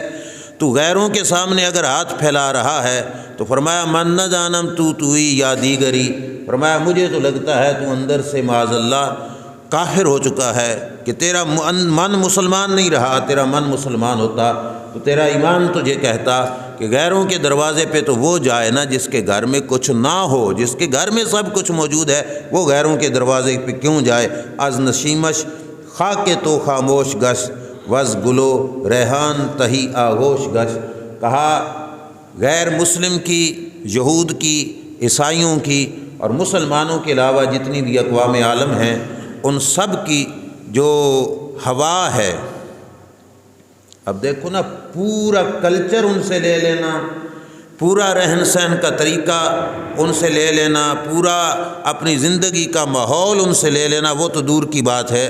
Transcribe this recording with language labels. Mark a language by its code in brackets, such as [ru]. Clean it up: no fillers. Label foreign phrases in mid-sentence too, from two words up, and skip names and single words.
[ur] تو غیروں کے سامنے اگر ہاتھ پھیلا رہا ہے تو فرمایا [fa] من نہ جانم تو ہی یا دیگری، [ur] فرمایا مجھے تو لگتا ہے تو اندر سے [ar] معاذ اللہ [ur] کافر ہو چکا ہے، کہ تیرا من مسلمان نہیں رہا، تیرا من مسلمان ہوتا تو تیرا ایمان تجھے کہتا کہ غیروں کے دروازے پہ تو وہ جائے نا جس کے گھر میں کچھ نہ ہو، جس کے گھر میں سب کچھ موجود ہے، وہ غیروں کے دروازے پہ کیوں جائے؟ [fa] از نشیمش خاک تو خاموش گش وز گلو ریحان تہی آغوش گش، [ur] کہا غیر مسلم کی، یہود کی، عیسائیوں کی اور مسلمانوں کے علاوہ جتنی بھی اقوام عالم ہیں ان سب کی جو ہوا ہے، اب دیکھو نا، پورا کلچر ان سے لے لینا، پورا رہن سہن کا طریقہ ان سے لے لینا، پورا اپنی زندگی کا ماحول ان سے لے لینا، وہ تو دور کی بات ہے۔